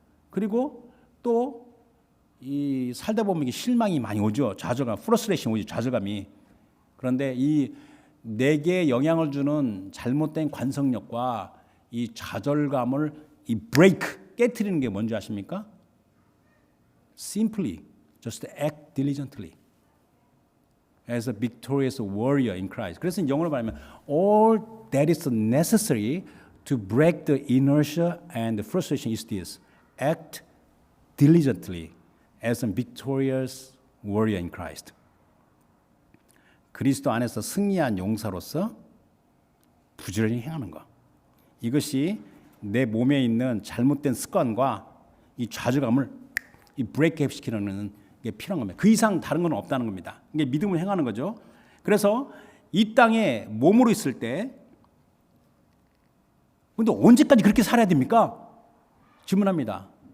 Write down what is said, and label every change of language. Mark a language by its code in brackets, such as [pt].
[ko] 그리고 또 이 살다 보면 이게 실망이 많이 오죠. 좌절감, 프러스트레이션 오죠. 좌절감이. 그런데 이 내게 영향을 주는 잘못된 관성력과 이 좌절감을 이 브레이크, 깨트리는 게 뭔지 아십니까? [en] Simply, just act diligently as a victorious warrior in Christ. [ko] 그래서 영어로 말하면 [en] all that is necessary to break the inertia and the frustration is this: act diligently as a victorious warrior in Christ. [ko] 그리스도 안에서 승리한 용사로서 부지런히 행하는 것. 이것이 내 몸에 있는 잘못된 습관과 이 좌절감을 이 브레이크업 시키는 게 필요한 겁니다. 그 이상 다른 건 없다는 겁니다. 이게 믿음을 행하는 거죠. 그래서 이 땅에 몸으로 있을 때, 근데 언제까지 그렇게 살아야 됩니까? 질문합니다.